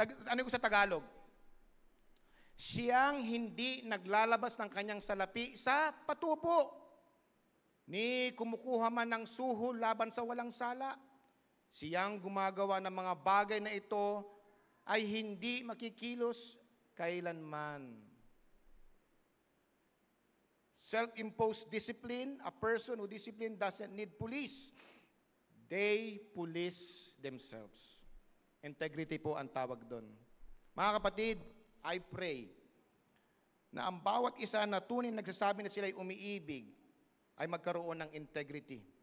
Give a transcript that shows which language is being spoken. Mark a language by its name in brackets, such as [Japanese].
[Filipino] Ano ko sa Tagalog? Siyang hindi naglalabas ng kanyang salapi sa patubo, ni kumukuha man ng suhol laban sa walang sala. Siyang gumagawa ng mga bagay na ito ay hindi makikilos kailanman. [English] Self-imposed discipline, a person who discipline doesn't need police. They police themselves. [Filipino] Integrity po ang tawag doon. Mga kapatid, [English] I pray [Filipino] na ang bawat isa na tunay nagsasabi na sila ay umiibig ay magkaroon ng integrity.